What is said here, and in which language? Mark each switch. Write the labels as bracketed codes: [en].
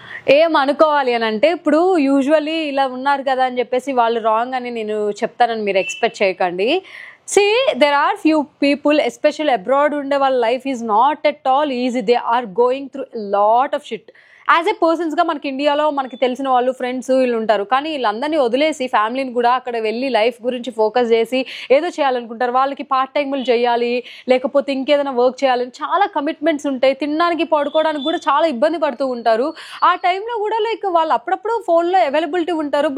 [te] ఏమనుకోవాలి అని అంటే, ఇప్పుడు యూజువల్లీ ఇలా ఉన్నారు కదా అని చెప్పేసి వాళ్ళు రాంగ్ అని నేను చెప్తానని మీరు ఎక్స్పెక్ట్ చేయకండి. [en] See, there are few people, especially abroad, [te] unde వాళ్ళ [en] Life is not at all easy. They are going through lot of shit. [te] As ఏ పర్సన్స్గా మనకి ఇండియాలో మనకి తెలిసిన వాళ్ళు, ఫ్రెండ్స్ వీళ్ళు ఉంటారు. కానీ వీళ్ళందరినీ వదిలేసి ఫ్యామిలీని కూడా అక్కడ వెళ్ళి లైఫ్ గురించి ఫోకస్ చేసి ఏదో చేయాలనుకుంటారు. వాళ్ళకి పార్ట్ టైములు చేయాలి, లేకపోతే ఇంకేదైనా వర్క్ చేయాలని చాలా కమిట్మెంట్స్ ఉంటాయి. తినడానికి పడుకోవడానికి కూడా చాలా ఇబ్బంది పడుతూ ఉంటారు. ఆ టైంలో కూడా లైక్ వాళ్ళు అప్పుడప్పుడు ఫోన్లో అవైలబిలిటీ ఉంటారు.